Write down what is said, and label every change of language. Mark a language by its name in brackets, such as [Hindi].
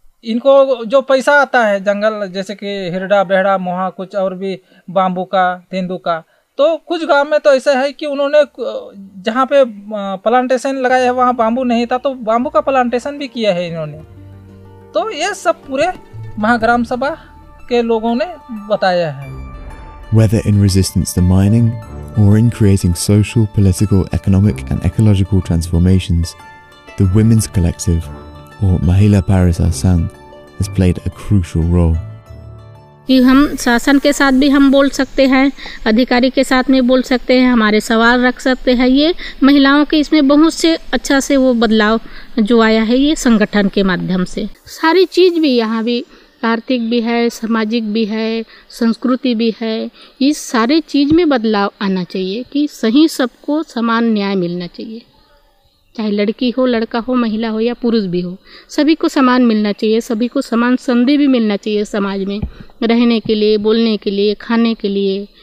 [Hindi] इनको जो पैसा आता है जंगल, जैसे कि हिरडा बेहड़ा मोहा कुछ और भी बाम्बू का तेंदू का, तो कुछ गांव में तो ऐसा है कि उन्होंने जहाँ पे प्लांटेशन लगाया है वहाँ बाम्बू नहीं था तो बाम्बू का प्लांटेशन भी किया है इन्होंने। तो ये सब पूरे महाग्राम सभा के लोगों ने बताया है। [English] Whether in resistance to mining or in creating social, political, economic and ecological transformations, the Women's Collective or Mahila Parisa Sangh has played a crucial role. [Hindi] कि हम शासन के साथ भी हम बोल सकते हैं, अधिकारी के साथ में बोल सकते हैं, हमारे सवाल रख सकते हैं। ये महिलाओं के इसमें बहुत से अच्छा से वो बदलाव जो आया है ये संगठन के माध्यम से। सारी चीज़ भी यहाँ भी आर्थिक भी है, सामाजिक भी है, संस्कृति भी है, इस सारे चीज़ में बदलाव आना चाहिए कि सही सबको समान न्याय मिलना चाहिए, चाहे लड़की हो, लड़का हो, महिला हो या पुरुष भी हो, सभी को समान मिलना चाहिए, सभी को समान संधि भी मिलना चाहिए समाज में रहने के लिए, बोलने के लिए, खाने के लिए।